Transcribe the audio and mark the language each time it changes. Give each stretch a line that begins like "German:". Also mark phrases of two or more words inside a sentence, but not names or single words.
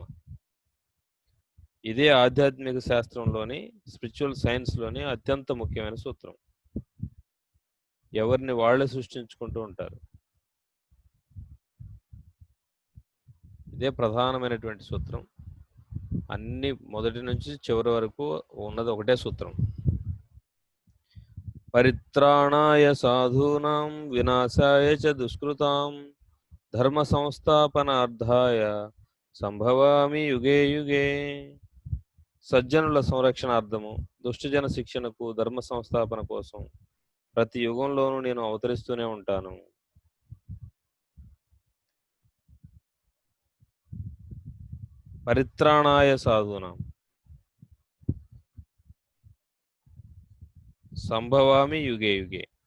Telugu: ఇదే ఆధ్యాత్మిక శాస్త్రంలోని,
English: spiritual science
Telugu: అత్యంత ముఖ్యమైన సూత్రం. ఎవరిని వాళ్ళే సృష్టించుకుంటూ ఉంటారు. ఇదే ప్రధానమైనటువంటి సూత్రం. అన్ని మొదటి నుంచి చివరి వరకు ఉన్నది ఒకటే సూత్రం.
Sanskrit: పరిత్రాణాయ సాధూనాం వినాశాయ చ దుష్కృతాం ధర్మ సంస్థాపనార్థాయ సంభవామి యుగే యుగే.
Telugu: సజ్జనుల సంరక్షణార్థము, దుష్టజన శిక్షణకు, ధర్మ సంస్థాపన కోసం ప్రతి యుగంలోనూ నేను అవతరిస్తూనే ఉంటాను.
Sanskrit: పరిత్రాణాయ సాధూనాం సంభవామి యుగే యుగే.